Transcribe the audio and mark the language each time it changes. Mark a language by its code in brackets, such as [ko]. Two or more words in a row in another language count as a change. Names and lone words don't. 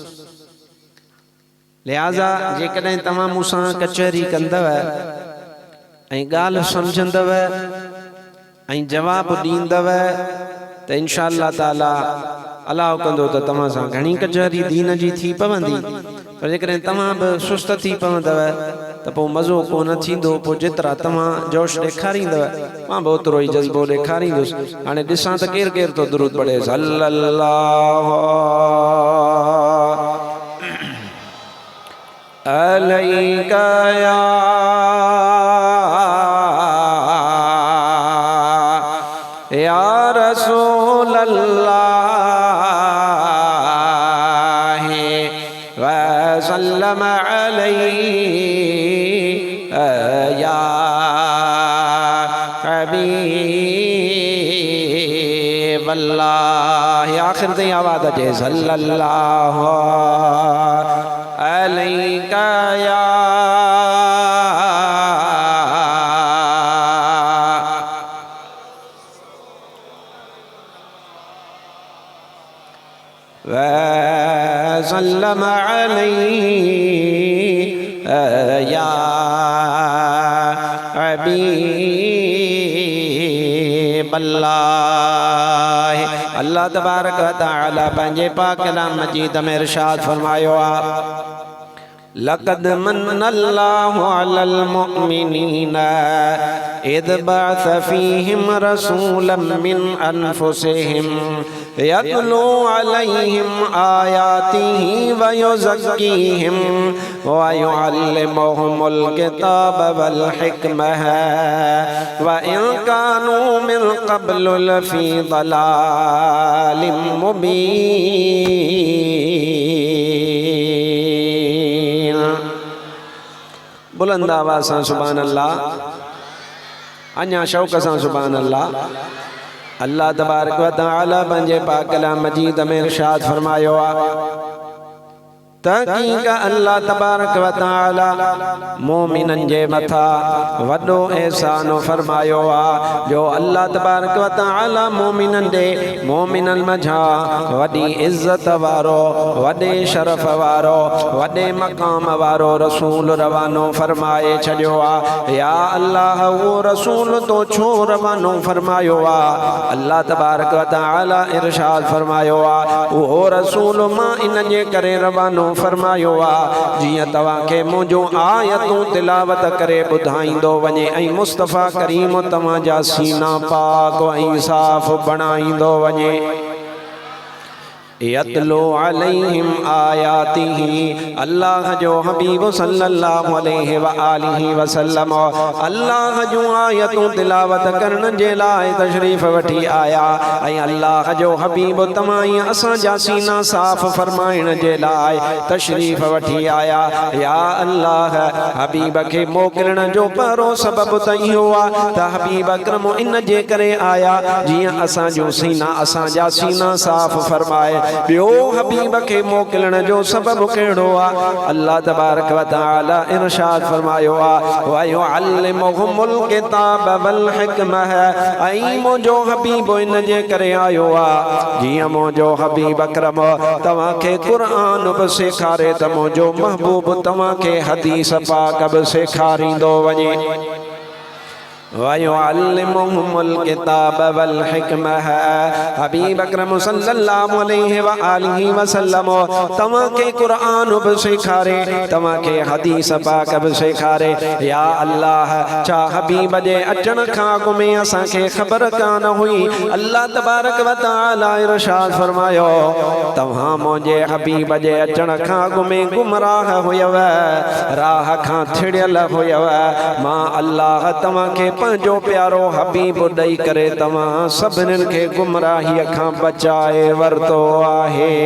[sd] लिहाज़ा जेकॾहिं तव्हां मूंसां कचहरी कंदव ऐं ॻाल्हि सम्झंदव ऐं जवाबु ॾींदव त [ar] إن شاء الله تعالى [sd] अलाह कंदो त तव्हां सां घणी कचहरी दीन जी थी पवंदी। पर जेकॾहिं तव्हां बि सुस्त थी पवंदव त पोइ मज़ो कोन थींदो। पोइ जेतिरा तव्हां जोश ॾेखारींदव मां बि ओतिरो ई जज़्बो ॾेखारींदुसि। हाणे ॾिसां त केरु केरु थो दुरूद पढ़े। [ar] صلى الله عليك يا رسول الله وسلم عليك يا حبيب الله. [sd] आखिर ताईं आवाज़ अचे [ar] صلى الله عليك يا وسلم عليك يا حبيب الله. الله تبارك وتعالى [sd] पंहिंजे पाक कलाम मजीद में इरशाद फरमायो आहे, [ar] لقد من الله على المؤمنين إذ بعث فيهم رسولا من أنفسهم يتلو عليهم آياته ويزكيهم ويعلمهم الكتاب والحكمة وإن كانوا من قبل لفي ضلال مبين. [sd] बुलंद आवाज़ सां [ar] سبحان الله, [sd] अञा शौक़ सां [ar] سبحان الله. الله تبارك وتعالى [sd] पंहिंजे पाक कलाम मजीद में इरशाद फरमायो आहे, तहक़ीक़ [ar] الله تبارك وتعالى [sd] मोमिनन जे मथा वॾो एहसान फरमायो आहे, जो [ar] الله تبارك وتعالى [sd] मोमिनन दे मोमिनन मझा वॾी इज़्ज़त वारो, वॾे शरफ़ वारो, वॾे मक़ाम वारो रसूल रवानो फरमाए छॾियो आहे। या अल्लाह उहो रसूल तो छो रवानो फरमायो आहे? [ar] الله تبارك وتعالى [sd] इरशाद फरमायो आहे, उहो रसूल मां इन जे करे रवानो फरमायो आहे जीअं तव्हांखे मुंहिंजो आयतूं तिलावत करे ॿुधाईंदो वञे ऐं मुस्तफ़ा करीम तव्हांजा सीना पाक ऐं साफ़ बणाईंदो वञे। [ar] يتلو عليهم آياته, [sd] अल्लाह जो हबीब [ar] صلى الله عليه وآله وسلم [sd] अल्लाह जूं आयतूं तिलावत करण जे लाइ तशरीफ़ वठी आया ऐं अल्लाह जो हबीब तव्हां असांजा सीना साफ़ फरमाइण जे लाइ तशरीफ़ वठी आया। या अल्लाह हबीब खे मोकिलण जो पहिरों सबबु त इहो आहे त हबीब अकरम इन जे करे आया जीअं असांजा सीना साफ़ फरमाए। बियो हबीब के मोकिलण जो सबब कहिड़ो आहे? [ar] الله تبارك وتعالى [sd] इरशाद फरमायो आहे [ar] ويعلمهم الكتاب والحكمة. [sd] ऐं मुंहिंजो हबीब इन जे करे आयो आहे जीअं मुंहिंजो हबीब अकरम तव्हांखे क़ुरान बि सेखारे त मुंहिंजो महबूब तव्हांखे हदीस पाक बि सेखारींदो वञे। [ar] ويعلمهم الكتاب والحكمة. [sd] हबीब अकरम [ar] صلى الله عليه وآله وسلم [sd] तव्हांखे क़ुरान बि सेखारे तव्हांखे हदीस पाक बि सेखारे। या अल्लाह, छा हबीब जे अचण खां अॻु में असांखे ख़बर कान हुई? [ar] الله تبارك وتعالى [sd] इरशाद फरमायो तव्हां मुंहिंजे हबीब जे अचण खां अॻु में गुमराह हुयव, राह खां थिड़ियल हुयव। मां अल्लाह तव्हांखे पंहिंजो प्यारो हबीब ॾेई करे तव्हां सभिनीनि खे गुमराहीअ खां बचाए वरितो आहे।